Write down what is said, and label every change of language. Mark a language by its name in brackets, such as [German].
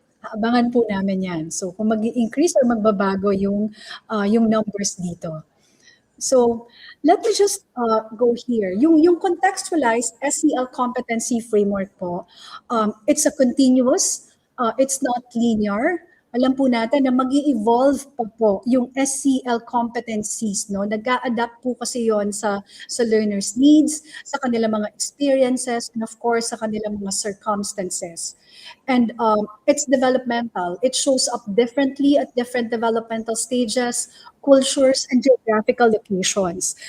[Filipino] Abangan po namin yan. So kung mag-increase or magbabago yung numbers dito. [English] So let me just go here. Yung contextualized SEL competency framework po, it's a continuous, it's not linear. [Filipino] Alam po natin na mag-i-evolve pa po yung SEL competencies, no? Nag-a-adapt po kasi yon sa learners' needs, sa kanilang mga experiences, [English] and of course, [Filipino] sa kanilang mga circumstances. [English] And it's developmental. It shows up differently at different developmental stages, cultures, and geographical locations.